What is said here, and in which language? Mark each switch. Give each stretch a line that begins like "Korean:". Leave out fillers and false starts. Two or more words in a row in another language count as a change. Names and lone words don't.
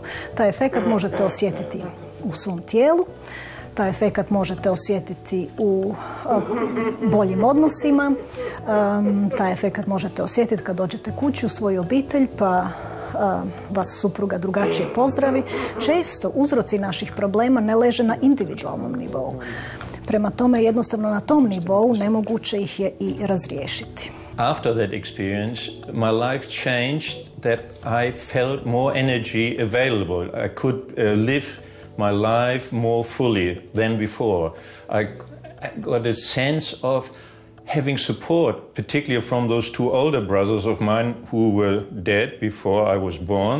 Bosnian: Taj efekat možete osjetiti u svom tijelu, taj efekat možete osjetiti u boljim odnosima, taj efekat možete osjetiti kad dođete kući u svoju obitelj pa vas supruga drugačije pozdravi. Često uzroci naših problema ne leže na individualnom nivou. Prema tome, jednostavno na tom nivou nemoguće ih je i razriješiti.
English: After that experience, my life changed that I felt more energy available. I could live my life more fully than before. I got a sense of having support, particularly from those two older brothers of mine who were dead before I was born.